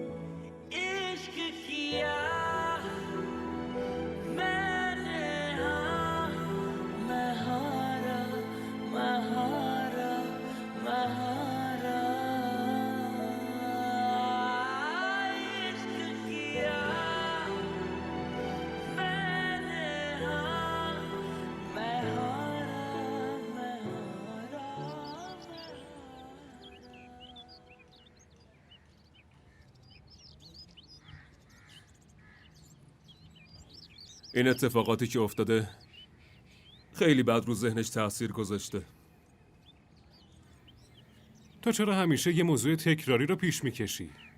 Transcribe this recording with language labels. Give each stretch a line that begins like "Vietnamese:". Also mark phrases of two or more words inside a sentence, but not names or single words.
Hindi: इश्क किया मैंने, हाँ मैं हारा, मैं हारा, मैं हारा। इश्क किया मैंने, हाँ मैं हारा, मैं हारा।
Persian: این اتفاقاتی که افتاده خیلی بد رو ذهنش تأثیر گذاشته. تو چرا همیشه یه موضوع تکراری رو پیش میکشی؟